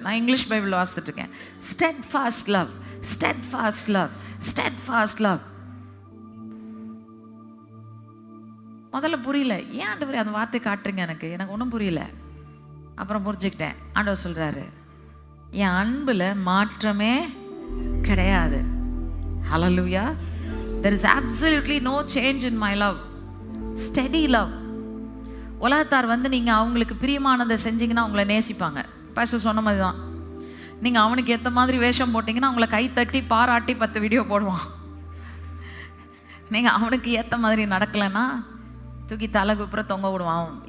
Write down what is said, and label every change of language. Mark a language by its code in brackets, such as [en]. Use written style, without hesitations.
[ta] நான் இங்கிலீஷ் பைபிளில் வாசித்துட்டு இருக்கேன். Steadfast love, steadfast love, steadfast love. முதல்ல புரியல, ஏன் ஆண்டவரே அந்த வார்த்தை காட்டுறீங்க, எனக்கு ஒன்றும் புரியல. அப்புறம் புரிஞ்சுக்கிட்டேன். ஆண்டவர் சொல்கிறாரு, என் அன்பில் மாற்றமே கிடையாது. ஹல்லேலூயா! [en] there is absolutely no change in my love. [ta] Steady love. உலகத்தார் நீங்கள் அவங்களுக்கு பிரியமானதை செஞ்சீங்கன்னா அவங்கள நேசிப்பாங்க. பாஸ்டர் சொன்ன மாதிரி தான், நீங்கள் அவனுக்கு ஏற்ற மாதிரி வேஷம் போட்டிங்கன்னா அவங்கள கை தட்டி பாராட்டி 10 வீடியோ போடுவான். நீங்கள் அவனுக்கு ஏற்ற மாதிரி நடக்கலைன்னா தூக்கி தலைகுப்புற தொங்க விடுவான்.